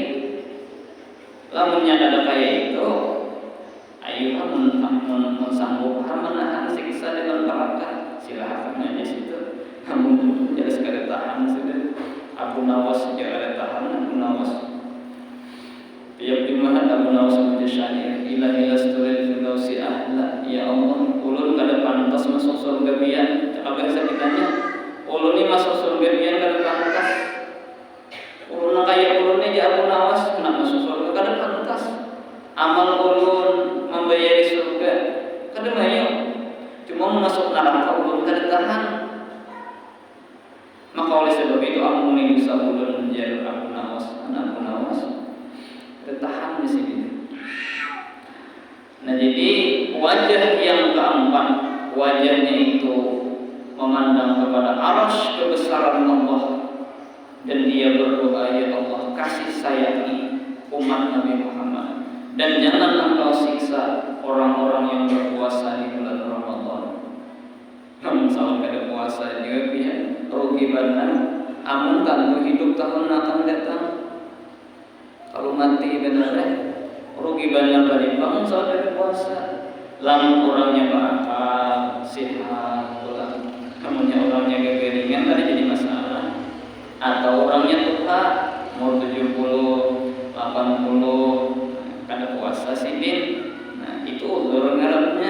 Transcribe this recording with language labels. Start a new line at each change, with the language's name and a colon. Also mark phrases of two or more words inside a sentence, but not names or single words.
Banjar: Lamunnya ada kayak itu, ayo mun sanggup menahan siksa dengan neraka, silakan aja situ. Namun ya sekadar tahan sudah. Abu Nawas juga ada tahan, Abu Nawas. Tiap jumaat Abu Nawas menjadi
Arabic: إلهي لست للفردوس أهلا.
Banjar: Ya Allah, ulun kada pantas masuk surga biar. Cakap biasa ditanya, ulun ni masuk surga biar kada pantas. Ulun kaya ulun ni Abu Nawas nak masuk surga kada pantas. Amal ulun membayari surga kada mayo. Cuma masuk neraka ulun kada tahan. Maka oleh sebab itu ampuni dosa ulun menjadi Abu Nawas, anak Abu Nawas. Tertahan di sini. Nah jadi wajah yang keempat, wajahnya itu memandang kepada arasy kebesaran Allah dan dia berdoa, ya Allah kasih sayangi umat Nabi Muhammad dan jangan engkau siksa orang-orang yang berpuasa di bulan Ramadan. Namun salah kada puasa juga pihak rugi benar. Amun tentu hidup tahun akan datang. Kalau mati benar rugi banyak dari bangun saudara puasa. Lamun orangnya berakal, sehat, pulang. Namunnya orangnya kekeringan tadi jadi masalah. Atau orangnya tua, umur 70, 80, kada puasa sidin. Nah itu uzur ngarannya.